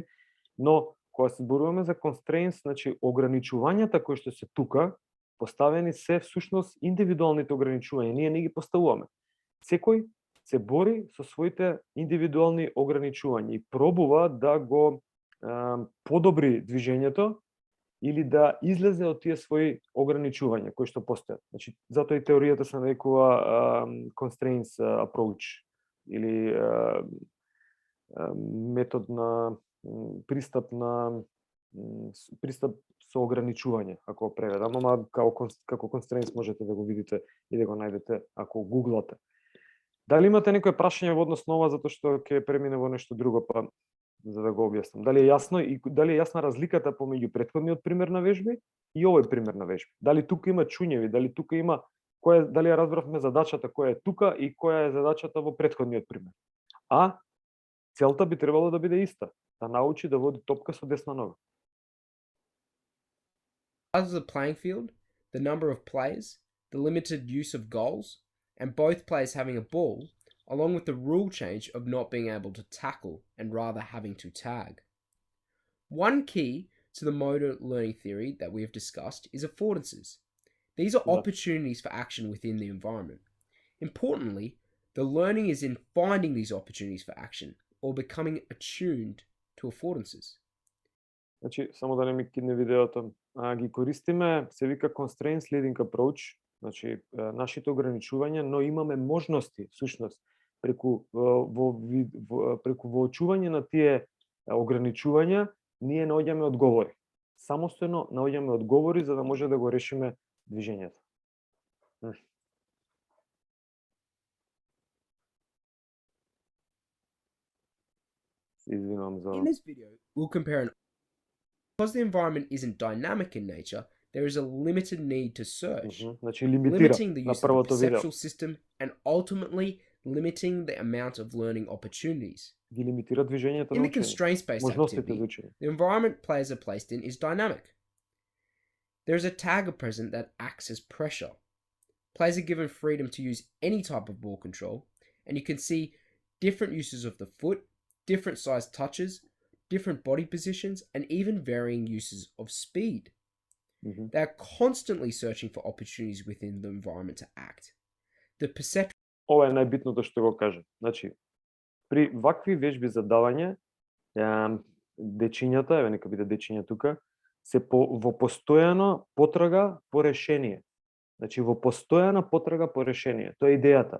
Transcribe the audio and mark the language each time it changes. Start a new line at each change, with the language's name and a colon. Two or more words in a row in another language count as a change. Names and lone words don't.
Macedonian: Но кога се зборуваме за constraints, значи ограничувањата кои што се тука, поставени се всушност индивидуалните ограничувања, ние не ги поставуваме. Секој се бори со своите индивидуални ограничувања и пробува да го подобри движењето или да излезе од тие своји ограничувања кои што постојат. Значи, затоа и теоријата се нарекува
English: constraints approach
Macedonian: или метод на пристап со ограничување, ако преведам, ама како constraints можете да го видите и да го најдете ако гуглате. Дали имате некој прашање во однос на ова, затоа што ќе премине во нешто друго, па за да го објаснам. Дали е јасно и дали е јасна разликата помеѓу претходниот пример на вежби и овој пример на вежби? Дали тука има чуњеви, дали тука има дали ја разбравме задачата која е тука и која е задачата во претходниот пример? А целта би требало да биде иста, да научи да води топка со десна нога.
English: As the playing field, the number of players, the limited use of goals, and both players having a ball, along with the rule change of not being able to tackle and rather having to tag. One key to the motor learning theory that we have discussed is affordances. These are opportunities for action within the environment. Importantly, the learning is in finding these opportunities for action or becoming attuned to affordances.
Macedonian: Значи, само да не ми кидне видеото, ги користиме, се вика
English: constraints leading approach,
Macedonian: значи нашите ограничувања, но имаме можности, всушност, преку воочување на тие ограничувања, ние наоѓаме одговори. Самостојно наоѓаме одговори за да може да го решиме движењето. Извинувам за...
English: In this video, we'll compare because the environment isn't dynamic in nature, there is a limited need to search,
Macedonian: Значи лимитира
English: limiting the
Macedonian: на
English: use of the
Macedonian: првото видео.
English: perceptual system and ultimately limiting the amount of learning opportunities.
Macedonian: Ги лимитира движењето
English: In
Macedonian: на
English: the
Macedonian: учење.
English: constraints-based
Macedonian: Можностите
English: activity,
Macedonian: за учење.
English: the environment players are placed in is dynamic. There is a tagger present that acts as pressure. Players are given freedom to use any type of ball control, and you can see different uses of the foot, different sized touches, different body positions, and even varying uses of speed. They are constantly searching for opportunities within the environment to act. The perception...
Macedonian: Ова е најбитното што го кажа. Значи, при вакви вежби за давање, дечињата, еве нека биде дечиња тука, се во постојана потрага по решение. Значи, во постојана потрага по решение. Тоа е идејата.